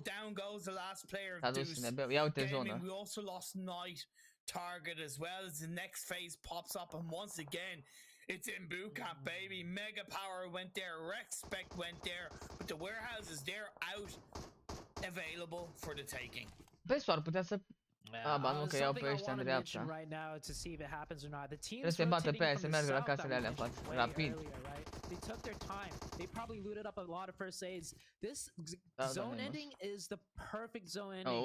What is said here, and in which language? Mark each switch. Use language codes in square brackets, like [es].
[en] Down goes the last player of Deuce Gaming. We also lost Knight Target as well, as the next phase pops up, and once again it's in boot camp, baby. Mega Power went there, Respect went there, but the warehouses, they're out, available for the taking. [ro] Ar putea să... ba nu, că iau pe ăștia în dreapta. Trebuie să bată pe aia, să meargă la casele alea în față, rapid. [en] They took their time. They probably looted up a lot of first aids. This zone ending is the perfect zone ending.